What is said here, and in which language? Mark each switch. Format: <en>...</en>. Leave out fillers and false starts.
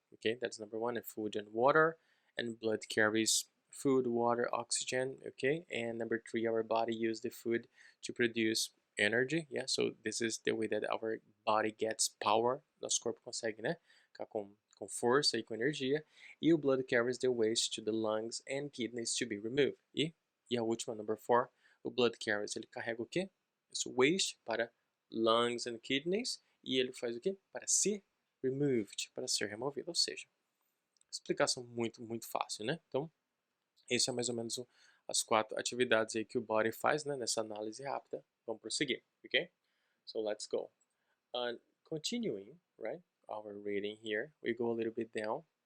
<en>Okay, that's number 1, and food and water. And blood carries food, water, oxygen. Okay, and number 3, our body uses the food to produce energy. Yeah, so this is the way that our body gets power.</en> <pt>Nosso corpo consegue, né? Ficar com força e com energia.</pt> <en>E o blood carries the waste to the lungs and kidneys to be removed.</en> <pt>E a última, number 4, o</pt> <en>blood carries,</en> <pt>ele carrega o quê? Esse waste para</pt> <en>lungs and kidneys,</en> <pt>e ele faz o quê? Para ser removed, para ser removido, ou seja, explicação muito fácil, né? Então, esse é mais ou menos as 4 atividades aí que o body faz, né, nessa análise rápida. Vamos prosseguir, ok?</pt> <en>So let's go. Continuing, right, our reading here, we go a little bit down.</en>